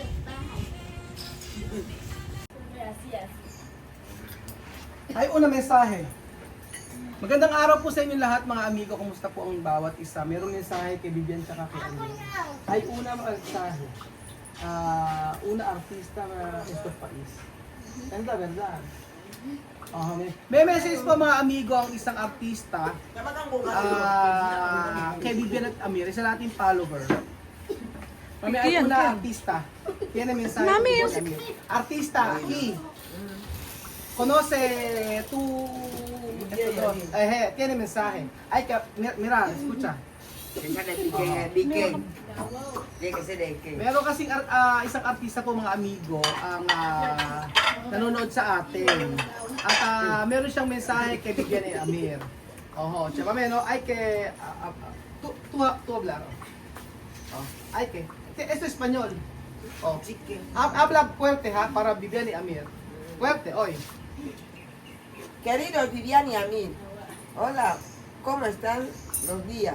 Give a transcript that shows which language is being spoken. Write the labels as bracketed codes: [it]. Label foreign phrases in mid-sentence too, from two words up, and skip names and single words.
[es] Ay, una mensahe. [tl] Magandang araw po sa inyo lahat mga amigo. Kumusta po ang bawat isa? Merong mensahe kay Vivian tsaka kay Amir. [es] Ay, una mensahe. Una artista na estos país. [tl] Ganda, verdad. May message po mga amigo ang isang artista kay Vivian at Amir. Isa nating follower. Mami, ay [es] una artista. [tl] Yan ang mensahe kay Vivian at Amir. [es] Artista, aquí. Conoce tu... tiene mensaje. Hay que... Mira, escucha. [tl] Meron kasing isang artista po mga amigo ang nanonood sa atin. At meron siyang mensahe kay Bigyan ni Amir. Oho, tsaka meron ay kay... [es] Tu hablar. Ay kay... Esto es Espanyol. Oh. Habla fuerte ha, para Bigyan ni Amir. Fuerte, oy. Queridos Vivian y Amir, hola, ¿cómo están los días?